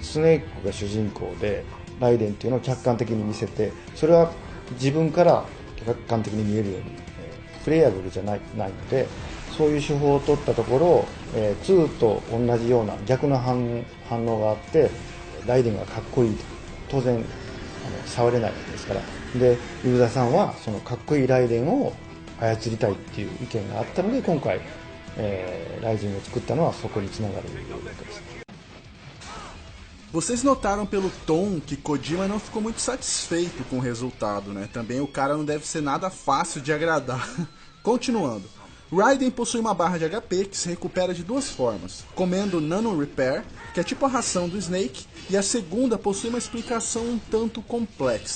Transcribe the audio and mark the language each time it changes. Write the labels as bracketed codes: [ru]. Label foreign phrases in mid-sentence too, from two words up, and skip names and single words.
[ja] スネークが主人公でライデンっていうのを客観的に見せて、それは自分から客観的に見えるように、プレイヤブルじゃないので、そういう手法を取ったところ、2と同じような逆の反応があって、ライデンがかっこいいと当然触れないわけですから、でユーザーさんはそのかっこいいライデンを操りたいっていう意見があったので、今回、ライジンを作ったのはそこにつながるわけです。 [pt] Vocês notaram pelo tom que Kojima não ficou muito satisfeito com o resultado, né? Também o cara não deve ser nada fácil de agradar. Continuando. Raiden possui uma barra de HP que se recupera de duas formas, comendo Nano Repair, que é tipo a ração do Snake, e a segunda possui uma explicação um tanto complexa.